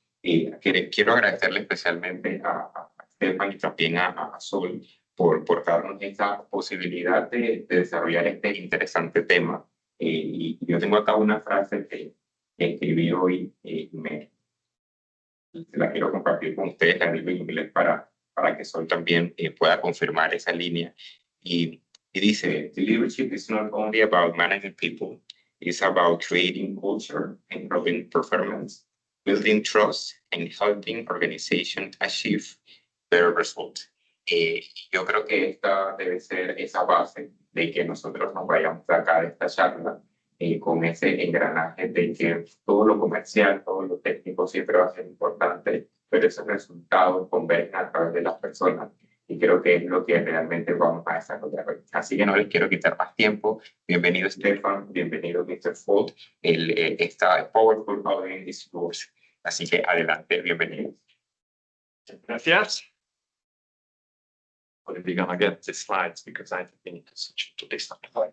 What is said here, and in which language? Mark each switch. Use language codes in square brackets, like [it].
[es] Quiero agradecerle especialmente a Stefan y también a Zsolt por darnos esta posibilidad de desarrollar este interesante tema. Y yo tengo acá una frase que escribí hoy y la quiero compartir con ustedes, la digo en inglés para que Zsolt también pueda confirmar esa línea. Y dice, [en] leadership is not only about managing people, it's about creating culture, improving performance, building trust, and helping organizations achieve better results. [es] Yo creo que esta debe ser esa base de que nosotros nos vayamos de acá de esta charla con ese engranaje de que todo lo comercial, todo lo técnico siempre va a ser importante, pero esos resultados convergen a través de las personas y creo que es lo que realmente vamos a desarrollar hoy. Así que no les quiero quitar más tiempo. Bienvenido Stefan, bienvenido Mr. Zsolt. Esta [en] powerful audience is yours. [es] Así que adelante, bienvenidos. Gracias. [en] We're gonna get the slides because I think we need to switch to this slide.